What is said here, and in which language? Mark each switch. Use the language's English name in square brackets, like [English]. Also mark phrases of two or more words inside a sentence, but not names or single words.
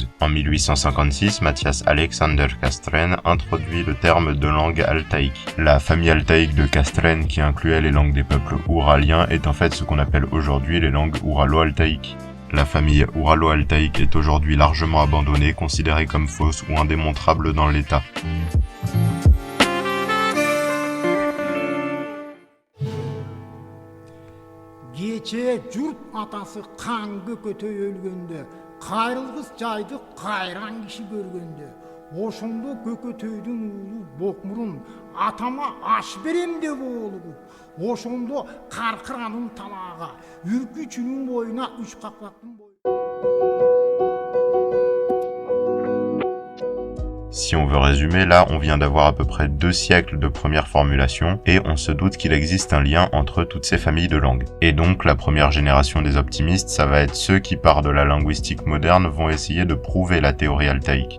[French] En 1856, Matthias Alexander Kastren introduit le terme de langue altaïque. La famille altaïque de Kastren, qui incluait les langues des peuples ouraliens, est en fait ce qu'on appelle aujourd'hui les langues ouralo-altaïques. La famille ouralo-altaïque est aujourd'hui largement abandonnée, considérée comme fausse ou indémontrable dans l'État. [Kyrgyz] Кечээ журт атасы кан Көкөтөй өлгөндө, kайрылгыс жайды кайран киши көргөндө, ошондо көкөтөйдүн уулу Бокмурун атама аш берем деп оолугуп, ошондо каркыранын тамага, үркүчүнүн боюна үч какпактын бою. [French] Si on veut résumer, là, on vient d'avoir à peu près 2 siècles de première formulation et on se doute qu'il existe un lien entre toutes ces familles de langues. Et donc, la première génération des optimistes, ça va être ceux qui, par de la linguistique moderne, vont essayer de prouver la théorie altaïque.